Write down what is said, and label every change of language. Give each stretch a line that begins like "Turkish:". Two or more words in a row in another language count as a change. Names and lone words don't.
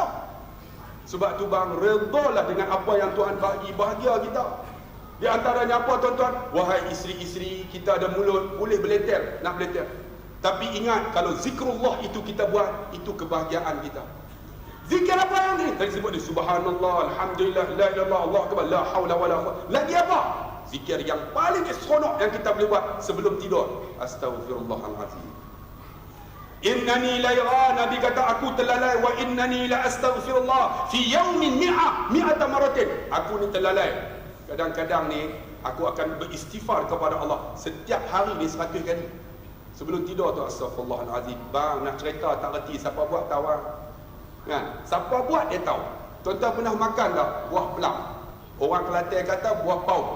Malay: Sebab tu bang, redalah dengan apa yang Tuhan bagi, bahagia kita. Di antaranya apa tuan-tuan? Wahai isteri-isteri, kita ada mulut, boleh beleter, nak beleter. Tapi ingat, kalau zikrullah itu kita buat, itu kebahagiaan kita. Zikir apa yang ni? Tadi sebut dia
Arabic: سبحان الله، الحمد لله, لا إله إلا الله، الله أكبر، لا حول ولا قوة.
Malay: Lagi apa? Zikir yang paling seronok yang kita boleh buat sebelum tidur. Astaghfirullahalazim.
Arabic: إنني لا يرى,
Malay: Nabi kata aku terlalai,
Arabic: وإنني لأستغفر الله في يوم مائة مرة.
Malay: Aku ni terlalai. Kadang-kadang ni aku akan beristighfar kepada Allah setiap hari ni 100 kali. Sebelum tidur tu astaghfirullahalazim. Bang nak cerita tak reti siapa buat tahu kan? Siapa buat dia tahu. Tuan-tuan pernah makan tak buah pelam? Orang Kelantan kata buah pauk.